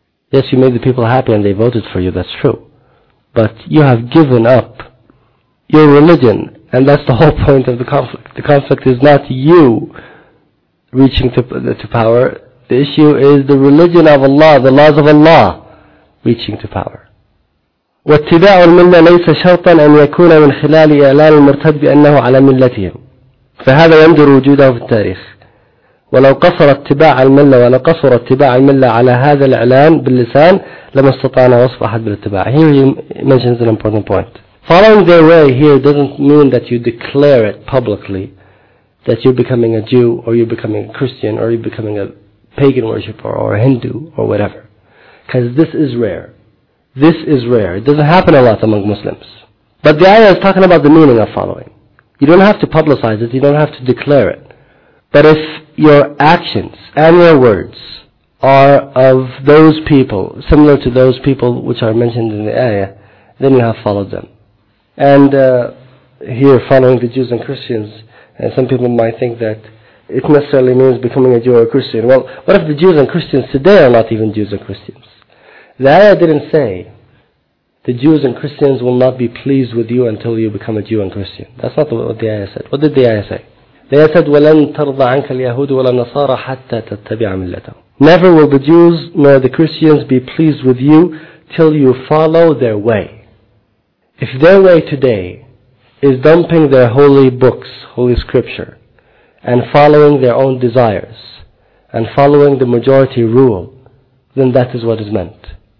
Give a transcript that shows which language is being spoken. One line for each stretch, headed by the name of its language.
English: Yes, you made the people happy and they voted for you, that's true. But you have given up your religion, and that's the whole point of the conflict. The conflict is not you reaching to power, the issue is the religion of Allah, the laws of Allah reaching to power.
Arabic: واتباع الملة ليس شرطا أن يكون من خلال إعلان المرتد بأنه على ملتهم فهذا يندر وجوده في التاريخ ولو قصر اتباع الملة ولقصر اتباع الملة على هذا الإعلان باللسان لما استطعنا وصف أحد بالاتباع.
English: Here he mentions an important point. Following their way here doesn't mean that you declare it publicly that you're becoming a Jew or you're becoming a Christian or you're becoming a pagan worshiper or a Hindu or whatever, because this is rare. This is rare. It doesn't happen a lot among Muslims. But the ayah is talking about the meaning of following. You don't have to publicize it. You don't have to declare it. But if your actions and your words are of those people, similar to those people which are mentioned in the ayah, then you have followed them. And here, following the Jews and Christians, and some people might think that it necessarily means becoming a Jew or a Christian. Well, what if the Jews and Christians today are not even Jews or Christians? The ayah didn't say the Jews and Christians will not be pleased with you until you become a Jew and Christian. That's not what the ayah said. What did the ayah say? The ayah said,
Arabic: وَلَن تَرْضَ عَنْكَ الْيَهُودُ وَلَا النَّصَارَى حَتَّى تَتَّبِعَ مِلَّتَهُ.
English: Never will the Jews nor the Christians be pleased with you till you follow their way. If their way today is dumping their holy books, holy scripture, and following their own desires, and following the majority rule, then that is what is meant.